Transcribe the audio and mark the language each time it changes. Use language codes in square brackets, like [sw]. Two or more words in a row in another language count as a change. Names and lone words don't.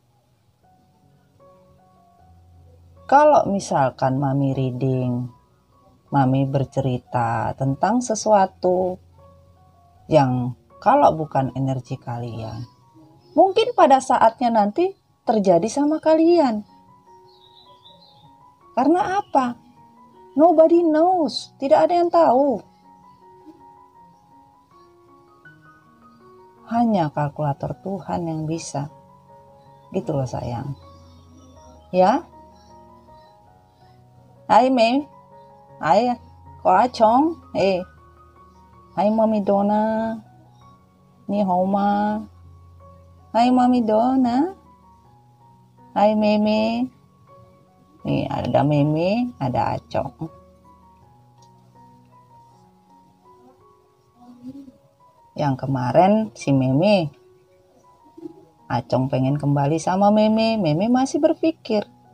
[id] Kalau misalkan Mami reading, Mami bercerita tentang sesuatu yang kalau bukan energi kalian, mungkin pada saatnya nanti terjadi sama kalian. Karena apa? [en] Nobody knows, [id] tidak ada yang tahu. Hanya kalkulator Tuhan yang bisa. Gitu loh sayang. Ya. Hai Mei, hai có Chong, hai Mami Dona, [zh] 你好吗, [id] hai Mami Dona, hai Meme, nih ada Meme, ada Acong. Yang kemarin si Meme, Acong pengen kembali sama Meme, Meme masih berpikir.